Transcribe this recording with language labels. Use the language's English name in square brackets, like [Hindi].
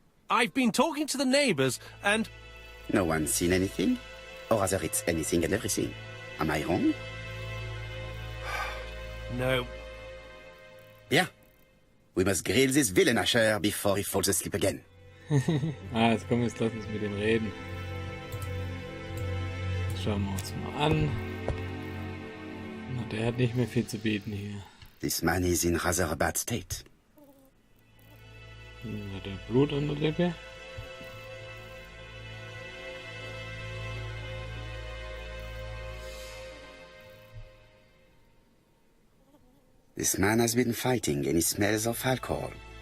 [English] I've been talking to the neighbours, and No one's seen anything? Or rather, it's anything and everything. Am I wrong? No. [French] Bien. [English] We must grill this villain Asher before he falls asleep again. [German] Jetzt komm, jetzt lass uns mit ihm reden. Schauen wir uns mal an. Na, der hat nicht mehr viel zu bieten hier. [English] This man is in rather a bad state. [German] Hat er Blut an der Lippe? [English] This man has been fighting and he smells of alcohol.